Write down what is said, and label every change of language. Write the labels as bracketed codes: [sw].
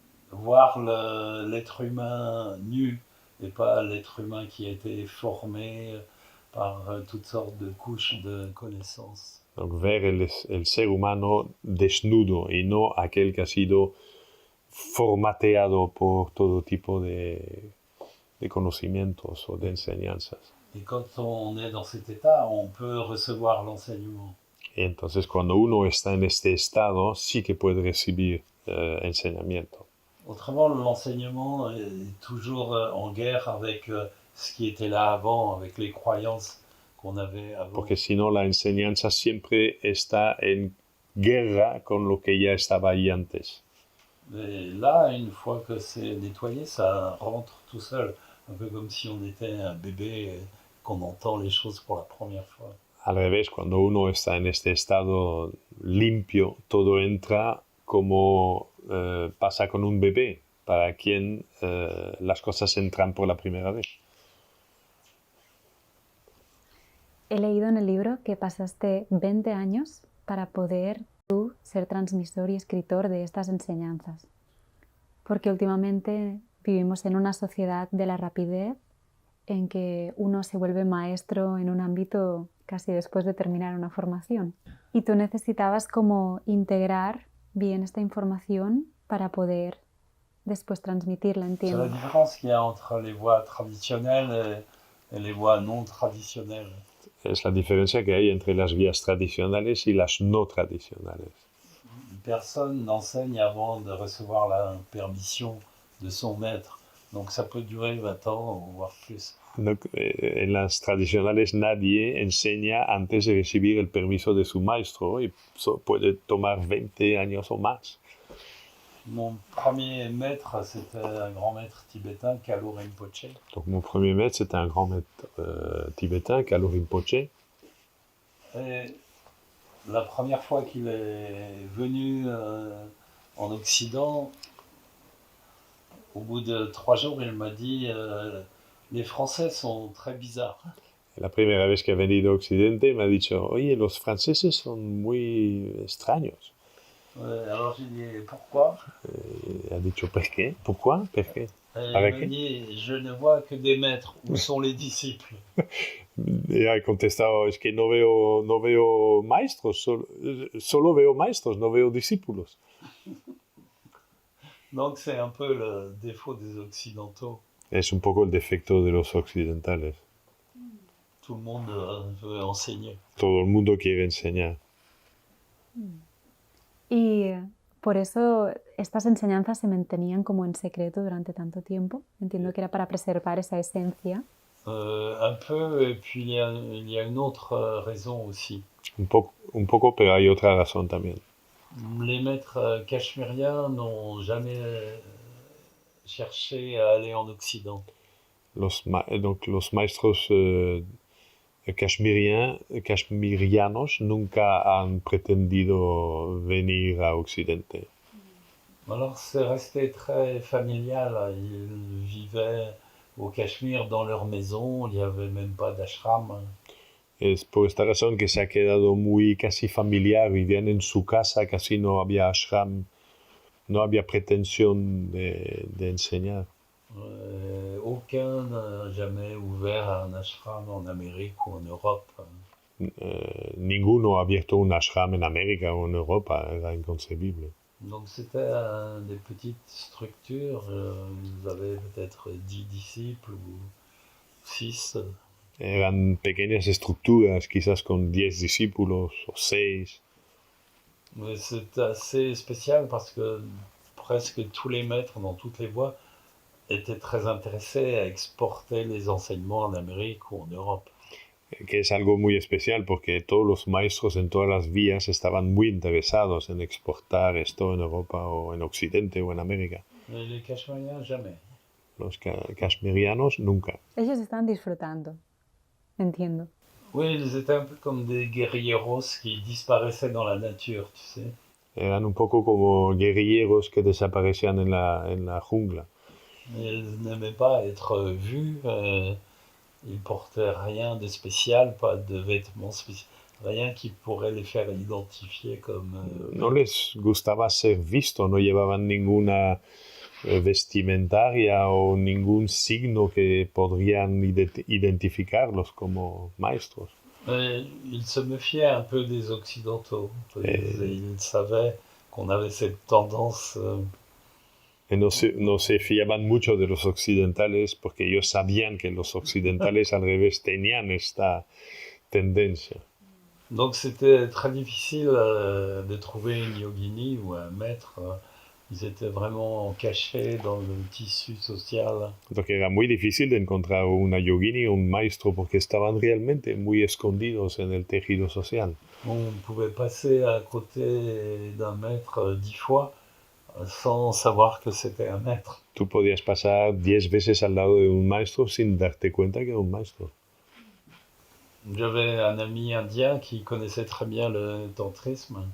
[fr] Voir l'être humain nu et pas l'être humain qui a été formé par toutes sortes de couches de connaissances. Donc, [es] ver el ser humano desnudo y no aquel que ha sido formateado por todo tipo de conocimientos o de enseñanzas. [fr] Et quand on est dans cet état, on peut recevoir l'enseignement. [es] Y entonces, cuando uno está en este estado, sí que puede recibir enseñamiento. [fr] Autrement, l'enseignement est toujours en guerre avec ce qui était là avant, avec les croyances qu'on avait avant. [es] Porque si no, la enseñanza siempre está en guerra con lo que ya estaba ahí antes. [fr] Et là, une fois que c'est nettoyé, ça rentre tout seul. Un peu comme si on était un bébé et qu'on entend les choses pour la première fois. [es] Al revés, cuando uno está en este estado limpio, todo entra como pasa con un bebé, para quien las cosas entran por la primera vez. He leído en el libro que pasaste 20 años para poder tú ser transmisor y escritor de estas enseñanzas. Porque últimamente vivimos en una sociedad de la rapidez en que uno se vuelve maestro en un ámbito casi después de terminar una formación. Y tú necesitabas como integrar bien esta información para poder después transmitirla, entiendo. [fr] C'est la différence qu'il y a entre les voies traditionnelles et les voies non traditionnelles. [es] Es la diferencia que hay entre las vías tradicionales y las no tradicionales. [fr] Personne n'enseigne avant de recevoir la permission de son maître. Donc ça peut durer 20 ans, voire plus. Donc, [es] en las tradicionales nadie enseña antes de recibir el permiso de su maestro y puede tomar 20 años o más. [fr] Mon premier maître, c'était un grand maître tibétain, Kalu Rinpoche. Donc mon premier maître, c'était un grand maître tibétain, Kalu Rinpoche. Et la première fois qu'il est venu en Occident, au bout de 3 jours, il m'a dit les Français sont très bizarres. [es] La primera vez que ha venido a Occidente me ha dicho, oye, los franceses son muy extraños. [fr] Alors j'ai dit pourquoi? [es] Ha dicho, ¿por qué? [fr] ¿Pourquoi? [es] ¿Por qué? [fr] Il m'a dit, je ne vois que des maîtres, où sont les disciples? [es] Y ha contestado, es que no veo maestros, solo veo maestros, no veo discípulos. [fr] Donc c'est un peu le défaut des Occidentaux. [es] Es un poco el defecto de los occidentales. [fr] Tout le monde veut enseigner. [es] Todo el mundo quiere enseñar. Y por eso estas enseñanzas se mantenían como en secreto durante tanto tiempo. Entiendo que era para preservar esa esencia. [fr] Un peu, et puis il y a une autre raison aussi. [es] Un poco, pero hay otra razón también. [fr] Les maîtres cachemiriens n'ont jamais cherché à aller en Occident. Donc [es] los maestros cachemirianos nunca han pretendido venir a Occidente. [fr] Alors c'est resté très familial. Ils vivaient au Cachemire dans leur maison, il n'y avait même pas d'ashram. [es] Es por esta razón que se ha quedado muy casi familiar, vivían en su casa, casi no había ashram, no había pretensión de enseñar. [fr] Aucun n'a jamais ouvert un ashram en Amérique ou en Europe. [es] Ninguno ha abierto un ashram en América o en Europa, era inconcebible. [fr] Donc c'était des petites structures, ils avaient peut-être 10 disciples ou 6. [es] Eran pequeñas estructuras, quizás con 10 discípulos o 6. [fr] Mais c'est assez spécial parce que presque tous les maîtres dans toutes les voies étaient très intéressés à exporter les enseignements en Amérique ou en Europe. [es] Que es algo muy especial porque todos los maestros en todas las vías estaban muy interesados en exportar esto en Europa o en Occidente o en América. [fr] Mais les Cachemiriens, jamais. [es] Los kashmirianos nunca. Ellos están disfrutando, entiendo. [fr] Oui, ils étaient un peu comme des guerrilleros qui disparaissaient dans la nature, tu sais. [es] Eran un poco como guerrilleros que desaparecían en la jungla. [fr] Ils n'aimaient pas être vus. Ils portaient rien de spécial, pas de vêtements spéciaux, rien qui pourrait les faire identifier comme... [es] No les gustaba ser visto, no llevaban ninguna vestimentaria o ningún signo que podrían identificarlos como maestros. [fr] Ils se méfiaient un peu des Occidentaux. Ils savaient qu'on avait cette tendance... [es] No se fiaban mucho de los occidentales porque ellos sabían que los occidentales al revés tenían esta tendencia. [fr] Donc c'était très difficile de trouver une yogini ou un maître. Ils étaient vraiment cachés dans le tissu social. Donc [es] era muy difícil de encontrar una yogini o un maestro porque estaban realmente muy escondidos en el tejido social. [fr] On pouvait passer à côté d'un maître 10 fois sans savoir que c'était un maître. [es] Tú podías pasar 10 veces al lado de un maestro sin darte cuenta que era un maestro. [fr] J'avais un ami indien qui connaissait très bien le tantrisme.